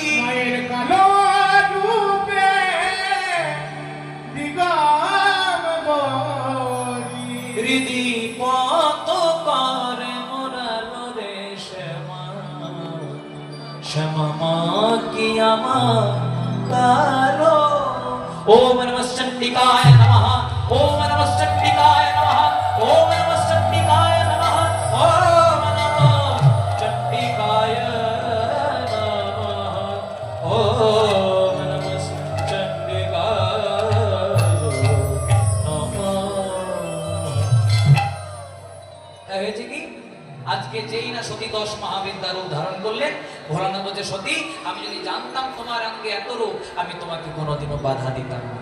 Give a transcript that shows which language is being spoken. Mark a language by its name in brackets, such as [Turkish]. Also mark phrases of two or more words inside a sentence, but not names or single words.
[Bangla] মায়ের কালো রূপে দিগম্বরী, হৃদি পত করে মোরালো রে শ্যামা। শ্যামা মা কি আমার কালো। [Sanskrit] ওম নমঃ চণ্ডিকায় নমঃ, ওম নমঃ চণ্ডিকায় নমঃ, ওম নমঃ চণ্ডিকায় নমঃ, ওম নমঃ চণ্ডিকায় নমঃ, ওম নমঃ চণ্ডিকায় নমঃ। [Bangla] হয়েছে কি, আজকে যেই না সতী 10 মহাবিদ্যার রূপ ধারণ করলেন, ভোলানাথ বলছে সতী আমি যদি জানতাম তোমার অঙ্গে এত রূপ আমি তোমাকে কোনোদিনও বাধা দিতাম না।